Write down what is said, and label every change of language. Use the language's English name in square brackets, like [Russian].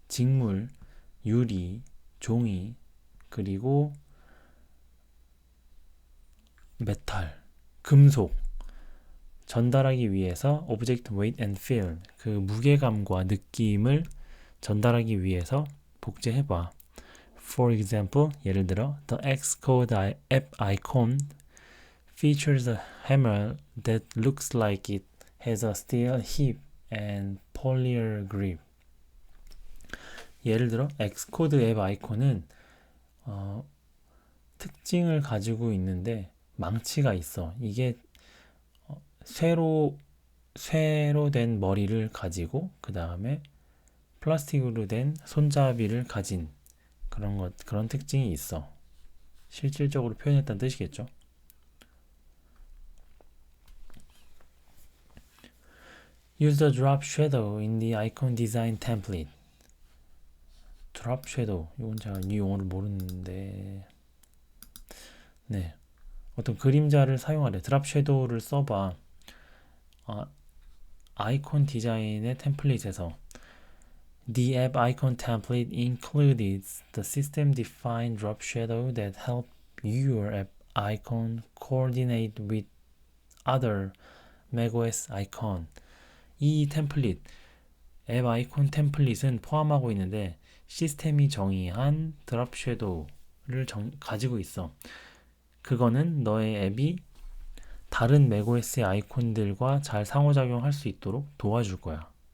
[Korean] 직물, 유리, 종이, 그리고 메탈, 금속 전달하기 위해서 [English] object weight and feel [Korean] 그 무게감과 느낌을 전달하기 위해서 복제해봐. [English] For example, [Korean] 예를 들어 [English] the Xcode app icon features a hammer that looks like it has a steel hip and polymer grip. [Korean] 예를 들어 엑스코드 앱 아이콘은 특징을 가지고 있는데 망치가 있어. 이게 쇠로 된 머리를 가지고 그 다음에 플라스틱으로 된 손잡이를 가진 그런 특징이 있어. 실질적으로 표현했다는 뜻이겠죠. [English] Use the drop shadow in the icon design template. drop shadow. [Korean] 이건 제가 이 용어를 모르는데 네. 어떤 그림자를 사용하래. drop shadow를 써봐. 아이콘 디자인의 템플릿에서 [English] The app icon template includes the system-defined drop shadow that help your app icon coordinate with other macOS icon. [Korean] 이 템플릿, 앱 아이콘 템플릿은 포함하고 있는데 시스템이 정의한 드롭 섀도우를 가지고 있어. 그거는 너의 앱이 다른 macOS의 아이콘들과 잘 상호작용할 수 있도록 도와줄 거야.